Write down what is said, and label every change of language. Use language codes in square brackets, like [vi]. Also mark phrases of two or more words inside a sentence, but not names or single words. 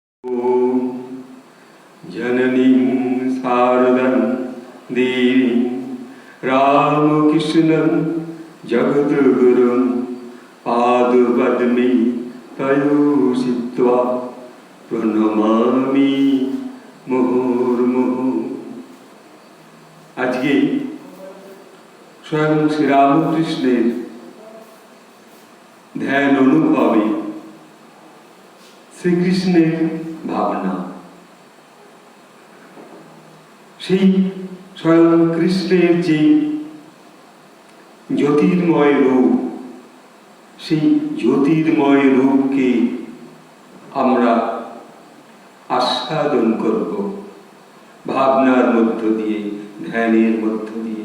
[sa] जननीं शारदां देवीं रामकृष्णं जगद्गुरुं पादपद्मे तयोषित्वा प्रणमामि मुहुर्मुहुः। [bn] আজকে স্বয়ং শ্রীরামকৃষ্ণের ধ্যান অনুভবে শ্রীকৃষ্ণের ভাবনা, সেই স্বয়ং কৃষ্ণের যে জ্যোতির্ময় রূপ, সেই জ্যোতির্ময় রূপকে আমরা আস্বাদন করব ভাবনার মধ্য দিয়ে, ধ্যানের মধ্য দিয়ে।